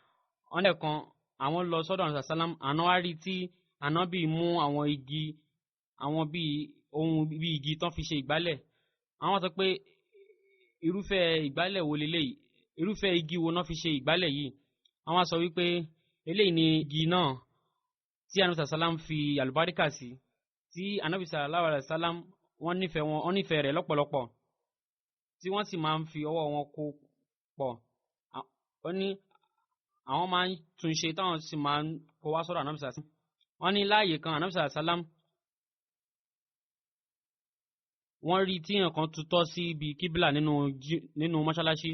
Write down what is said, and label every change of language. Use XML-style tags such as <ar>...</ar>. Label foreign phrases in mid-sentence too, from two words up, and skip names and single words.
<yo>wọ́n lẹ́ẹ̀kan àwọn lọ sọ́dọ̀ Ànábì sàlám, àná wá rí tí Ànábì mú àwọn igi bíi igi tán fi ṣe ìgbálẹ̀. àwọn sọ pé irúfẹ́ ìgbálẹ̀ wo leléyìí, irúfẹ́ igi wo náà fi ṣe ìgbálẹ̀ yìí. àwọn sọ wípé eléyìí ni igi náà tí Ànábì sàlám fi àlùbáríkà sí, tí Ànábì</yo> <ar>صلى الله عليه وسلم</ar> <yo>wọ́n nífẹ̀ẹ́ rẹ̀ lọ́pọ̀lọpọ̀, tí wọ́n sì máa ń fi ọwọ́ wọn kó pọ̀. ó ní àwọn máa ń tún ṣe táwọn sì máa ń kó wá sọ́dọ̀ Ànábì sàlám. wọ́n ní láàyè kan Ànábì sàlám wọ́n rí tí èèyàn kan tutọ́ sí ibi kíbílà nínú mọ́ṣáláṣí.</yo>